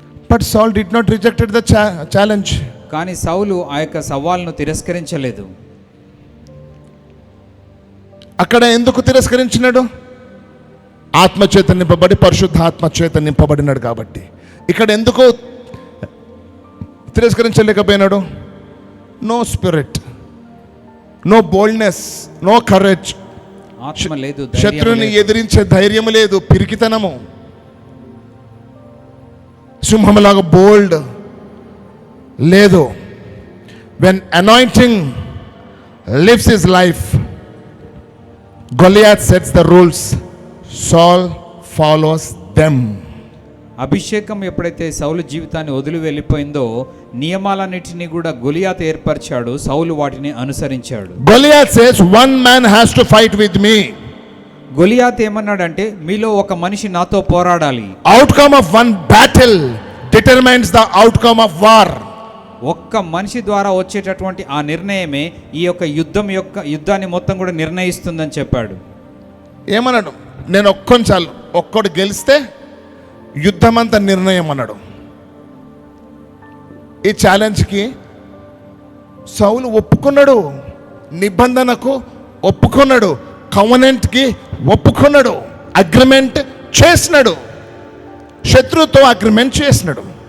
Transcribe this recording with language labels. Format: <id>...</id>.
<en>But Saul did not rejected the challenge.</en> <te>కానీ సౌలు ఆ యొక్క సవాల్ను తిరస్కరించలేదు. అక్కడ ఎందుకు తిరస్కరించినాడు? ఆత్మచేత నింపబడి, పరిశుద్ధ ఆత్మచేత నింపబడినాడు కాబట్టి. ఇక్కడ ఎందుకు తిరస్కరించలేకపోయినాడు?</te> <en>No spirit, no boldness, no courage.</en> <te>ఆత్మ లేదు, శత్రువుని ఎదిరించే ధైర్యం లేదు, పిరికితనము. సింహంలాగా బోల్డ్ లేదు.</te> <en>When anointing lives his life, Goliath sets the rules, Saul follows them.</en> <te>అభిషేకం ఎప్పుడైతే సౌలు జీవితాన్ని వదిలి వెళ్ళిపోయిందో నియమాలన్నిటినీ కూడా గొలియాత్ ఏర్పరిచాడు, సౌలు వాటిని అనుసరించాడు.</te> <en>Goliath says one man has to fight with me.</en> <te>Goliath ఏమన్నాడంటే మీలో ఒక మనిషి నాతో పోరాడాలి.</te> <en>Outcome of one battle determines the outcome of war.</en> <te>ఒక్క మనిషి ద్వారా వచ్చేటటువంటి ఆ నిర్ణయమే ఈ యొక్క యుద్ధాన్ని మొత్తం కూడా నిర్ణయిస్తుందని చెప్పాడు. ఏమన్నాడు? నేను చాలు, ఒక్కడు గెలిస్తే యుద్ధం అంతా నిర్ణయం అన్నాడు. ఈ ఛాలెంజ్కి సౌలు ఒప్పుకున్నాడు, నిబంధనకు ఒప్పుకున్నాడు, కవనెంట్కి ఒప్పుకున్నాడు, అగ్రిమెంట్ చేసినాడు, శత్రువుతో అగ్రిమెంట్ చేసినాడు.</te>